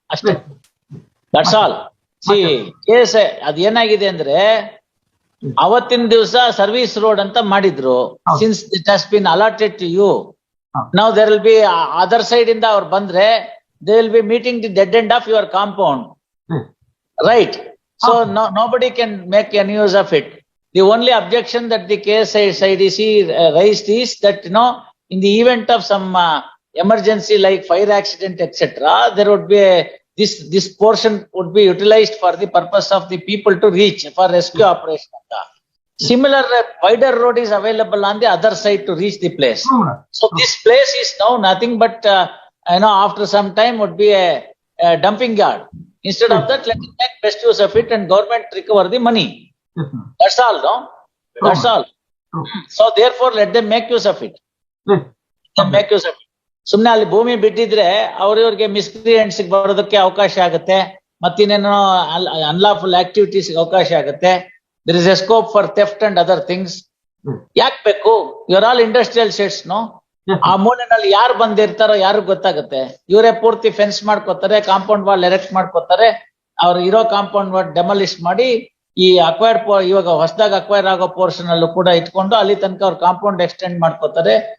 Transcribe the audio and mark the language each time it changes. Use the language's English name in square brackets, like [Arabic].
[Kannada] ಅಷ್ಟೇ, [English] That's all. [Kannada] C case ಅದೇನಾಗಿದೆ ಅಂದ್ರೆ, ಅವತ್ತಿನ ದಿವಸ ಸರ್ವಿಸ್ ರೋಡ್ ಅಂತ ಮಾಡಿದ್ರು. [English] since it has been allotted to you, now there will be other side [Kannada] ಇಂದ ಅವ್ರು ಬಂದ್ರೆ [English] they will be meeting the dead end of your compound, right? So nobody can make any use of it. The only objection that the case SIDC raised is that in the event of some emergency like fire accident etc., there would be this portion would be utilized for the purpose of the people to reach for rescue operation. Similar wider road is available on the other side to reach the place. So this place is now nothing but after some time would be dumping yard. Instead of that, let it make best use of it and government recover the money. That's all, no? That's all. So therefore, let them make use of it. Make use of it. [Kannada] ಸುಮ್ನೆ ಅಲ್ಲಿ ಭೂಮಿ ಬಿಟ್ಟಿದ್ರೆ ಅವ್ರವ್ರಿಗೆ ಮಿಸ್ಕ್ರಿಯೆಂಟ್ಸ್ ಬರೋದಕ್ಕೆ ಅವಕಾಶ ಆಗುತ್ತೆ, ಮತ್ತಿನ್ನೇನೋ unlawful activities ಅವಕಾಶ ಆಗುತ್ತೆ. [English] There is a scope for theft and other things. [Kannada] ಯಾಕೆ ಬೇಕು? [English] ಇವರ್ all industrial sheds, no? [Kannada] ಆ ಮೂಲೆನಲ್ಲಿ ಯಾರು ಬಂದಿರ್ತಾರೋ ಯಾರು ಗೊತ್ತಾಗುತ್ತೆ. ಇವರೇ ಪೂರ್ತಿ ಫೆನ್ಸ್ ಮಾಡ್ಕೋತಾರೆ, ಕಾಂಪೌಂಡ್ ವಾಲ್ ಎರೆಕ್ಟ್ ಮಾಡ್ಕೋತಾರೆ, ಅವ್ರು ಇರೋ ಕಾಂಪೌಂಡ್ ವಾಲ್ ಡೆಮಾಲಿಷ್ ಮಾಡಿ ಈ ಅಕ್ವೈರ್ಡ್ ಇವಾಗ ಹೊಸದಾಗಿ ಅಕ್ವೈರ್ ಆಗೋ ಪೋರ್ಷನ್ ಅಲ್ಲೂ ಕೂಡ ಇಟ್ಕೊಂಡು ಅಲ್ಲಿ ತನಕ ಅವ್ರು ಕಾಂಪೌಂಡ್ ಎಕ್ಸ್ಟೆಂಡ್ ಮಾಡ್ಕೋತಾರೆ.